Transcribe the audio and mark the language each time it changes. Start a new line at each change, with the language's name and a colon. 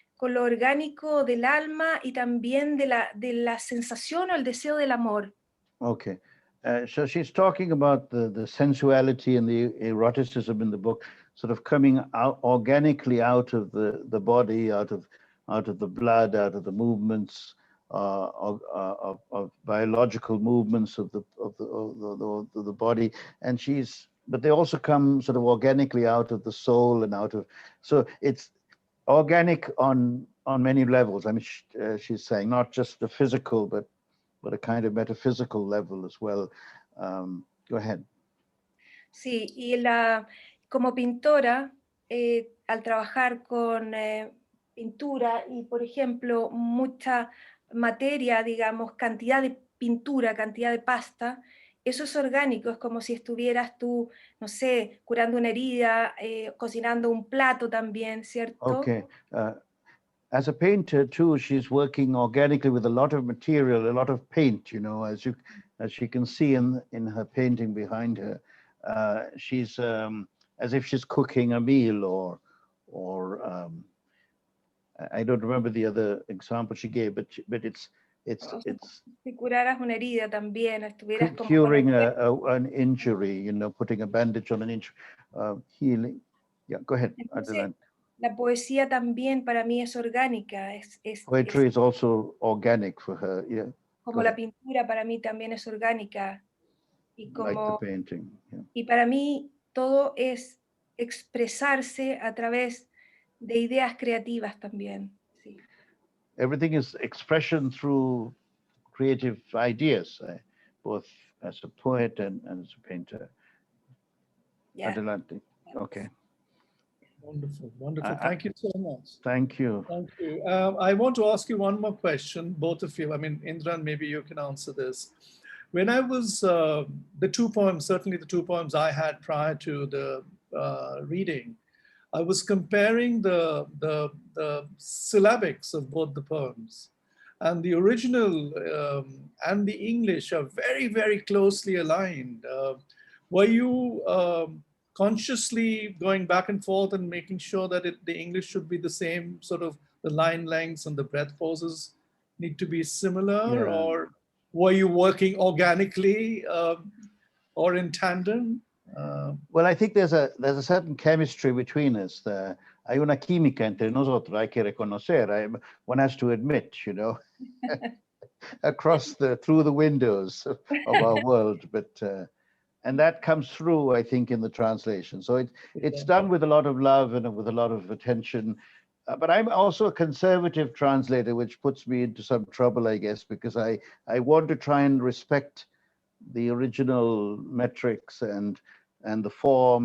Spanish: con lo orgánico del alma y también de la sensación o el deseo del amor.
English: Okay. So she's talking about the sensuality and the eroticism in the book, sort of coming out organically out of the body, out of the blood, out of the movements of biological movements of the body, and but they also come sort of organically out of the soul and out of. So it's organic on many levels. I mean, she's saying not just the physical, but a kind of metaphysical level as well. Go ahead.
Spanish: Sí, y como pintora, al trabajar con pintura y, por ejemplo, mucha materia, digamos, cantidad de pintura, cantidad de pasta, eso es orgánico, es como si estuvieras tú, no sé, curando una herida, cocinando un plato también, ¿cierto?
English: Okay. As a painter too, she's working organically with a lot of material, a lot of paint, you know, as you can see in her painting behind her. She's as if she's cooking a meal, or I don't remember the other example she gave, but it's
Spanish: Si curaras una herida también, estuvieras como
English: curing an injury, you know, putting a bandage on an injury, healing. Yeah, go ahead.
Spanish: Entonces, la poesía también para mí es orgánica.
English: Poetry is also organic for her, yeah.
Spanish: Como la pintura para mí también es orgánica. Y,
English: Like the painting, yeah.
Spanish: Y para mí todo es expresarse a través de ideas creativas también. Sí.
English: Everything is expression through creative ideas, both as a poet and as a painter. Yeah.
Spanish: Adelante. Okay.
English: Wonderful, wonderful. Thank you so much. Thank you. Thank you. I want to ask you one more question, both of you. I mean, Indran, maybe you can answer this. When I was, the two poems, certainly the two poems I had prior to the reading, I was comparing the syllabics of both the poems. And the original and the English are very, very closely aligned. Were you consciously going back and forth and making sure that the English should be the same, sort of the line lengths and the breath pauses need to be similar? Yeah. Or were you working organically or in tandem? Well, I think there's a certain chemistry between us.
Spanish: Hay una química entre nosotros, hay que reconocer.
English: One has to admit, you know, through the windows of our world. But and that comes through, I think, in the translation. So it's done with a lot of love and with a lot of attention. But I'm also a conservative translator, which puts me into some trouble, I guess, because I want to try and respect the original metrics and the form.